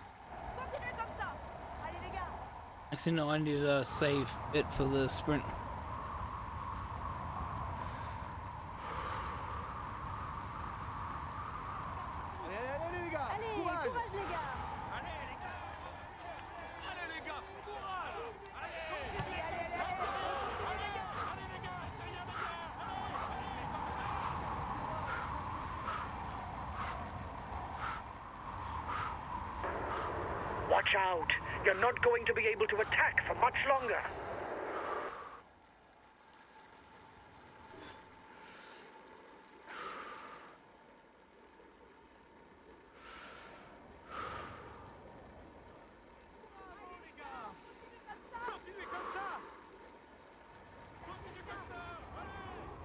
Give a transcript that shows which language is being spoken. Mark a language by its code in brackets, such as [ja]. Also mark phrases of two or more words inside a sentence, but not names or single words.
[fr] Continuez comme ça! Allez les gars! [en] Actually, no, I need to save it for the sprint. [fr] Allez, les gars. Allez, Courage. courage les gars! Allez les gars. Allez les gars, courage. Allez. Allez, allez, allez, allez! Allez les gars, c'est rien les gars. [en] Watch out! You're not going to be able to attack for much longer. [fr] Bravo les gars. Continuez comme ça. Continuez comme ça. Allez.